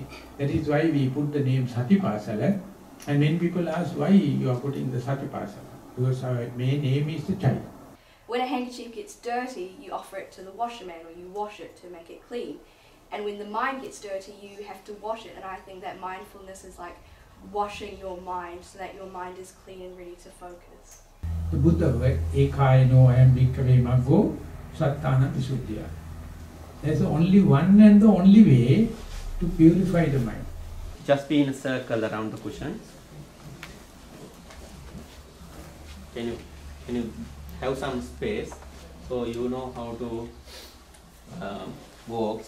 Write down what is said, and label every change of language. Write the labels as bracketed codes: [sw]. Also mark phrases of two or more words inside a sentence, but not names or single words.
[en] That is why we put the name Sati Pasala. And when people ask why you are putting the Sati Pasala, because our main name is the child. When a handkerchief gets dirty, you offer it to the washerman or you wash it to make it clean. And when the mind gets dirty, you have to wash it. And I think that mindfulness is like washing your mind so that your mind is clean and ready to focus. The Buddha word, [pi] Ekayano ayam bhikkhave maggo sattana visuddhya. [en] There's only one and the only way to purify the mind. Just be in a circle around the cushion. Can you have some space so you know how to walk?